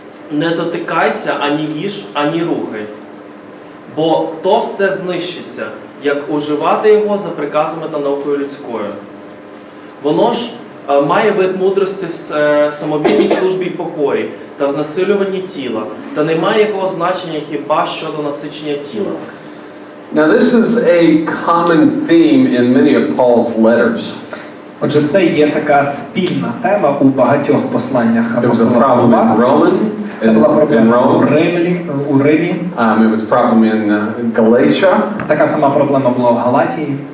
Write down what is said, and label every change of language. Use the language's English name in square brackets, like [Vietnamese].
[Ukrainian] Не дотикайся ані їж, ані рухай, бо то все знищиться, як уживати його за приказами та наукою людською. Воно ж має вид мудрості в самовільній службі й покорі та в знесилюванні тіла, та не має якого значення хіба щодо насичення тіла. [English] Now this is a common theme in many of Paul's letters. [Ukrainian] Отже, це є така спільна тема у багатьох посланнях [English] It was a [Ukrainian] апостола [English] problem in [Ukrainian] Павла. [English] Roman. [Ukrainian] Це була [English] In [Ukrainian] проблема у [English] Rome. [Ukrainian] Римі. [English] It was a problem in Galatia. [Ukrainian] Така сама проблема була в Галатії.